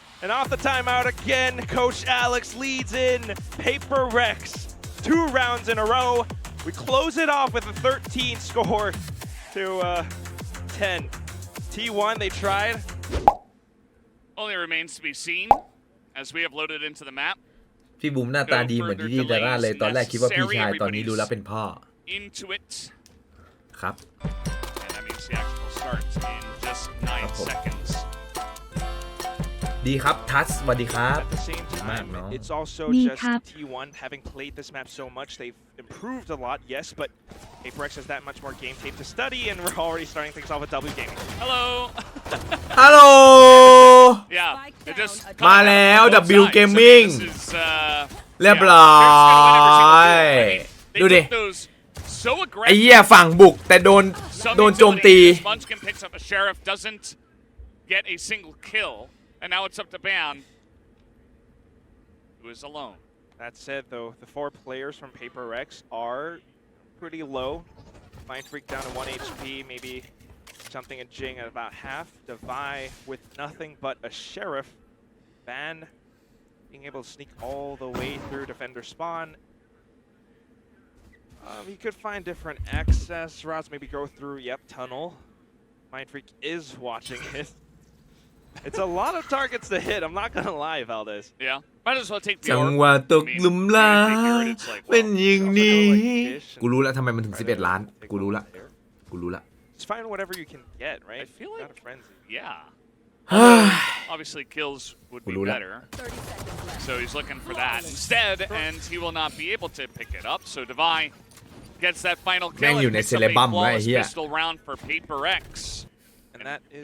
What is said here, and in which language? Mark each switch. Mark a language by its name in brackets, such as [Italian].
[English] And off the timeout again, Coach Alex leads in PRX. 2 rounds in a row. We close it off with a 13 score to 10. T1, they tried. Only remains to be seen as we have loaded into the map. [Thai] พี่บุ๋มหน้าตาดีเหมือนดีดาร่าเลยตอนแรกคิดว่าพี่ชายตอนนี้ดูแล้วเป็นพ่อ [English] Into it. [Thai] ครับ [English] And that means the actual starts in just 9 seconds. [Thai] ดีครับทัสสวัสดีครับ [English] At the same time, it's also just T1 having played this map so much, they've improved a lot, yes, but PRX has that much more game tape to study, and we're already starting things off with W Gaming. Hello. Hello. Yeah, it just [Thai] มาแล้ว W Gaming เรียบร้อยดูดิไอ้เหี้ยฝั่งบุกแต่โดนโจมตี [English] Munchkin picks up a sheriff, doesn't get a single kill. And now it's up to Ban, who is alone. That said, though, the 4 players from PRX are pretty low. Mind Freak down to 1 HP, maybe something in Jing at about half. Devi with nothing but a Sheriff. Ban being able to sneak all the way through Defender spawn. He could find different access routes, maybe go through, tunnel. Mind Freak is watching it. It's a lot of targets to hit. I'm not gonna lie, Valdez. Yeah, might as well take the [Thai] จังหวะตกหลุมรักเป็นอย่างนี้กูรู้แล้วทำไมมันถึง11 ล้านกูรู้ละ [English] Just find whatever you can get, right? I feel like not a frenzy. Yeah. Obviously, kills would be better. So he's looking for that instead, and he will not be able to pick it up. So Devi gets that final kill. And picks up a flawless pistol round for PRX. And that is...